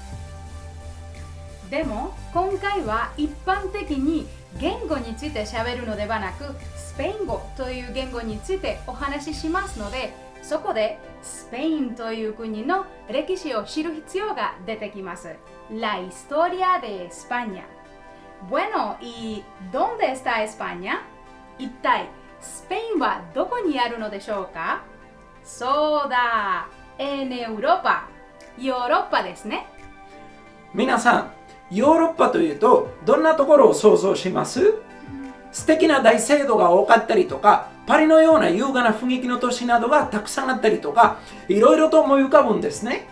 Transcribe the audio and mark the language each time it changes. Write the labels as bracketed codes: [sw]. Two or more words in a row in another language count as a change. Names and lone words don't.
[ja] でも、今回は一般的に言語について喋るのではなく、スペイン語という言語についてお話ししますので、そこでスペインという国の歴史を知る必要が出てきます。 [es] La historia de España. Bueno, ¿y dónde está España? [ja] 一体スペインはどこにあるのでしょうか？そうだ、 [es] en Europa。 [ja] ヨーロッパですね。皆さん、ヨーロッパというとどんなところを想像します？素敵な大聖堂が多かったりとか、パリのような優雅な雰囲気の都市などがたくさんあったりとか、いろいろと思い浮かぶんですね。